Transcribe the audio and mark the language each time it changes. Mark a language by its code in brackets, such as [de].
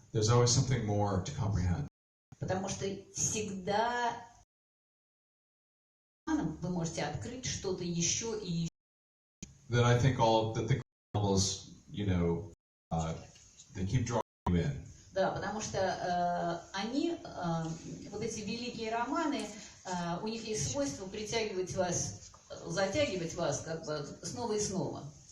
[en] There's always something more to comprehend. [ru] Потому что всегда вы можете открыть что-то еще и еще. [en] That I think all that the novels, they keep drawing you in. [ru] Да, потому что они, вот эти великие романы, у них есть свойство притягивать вас, затягивать вас как бы снова и снова.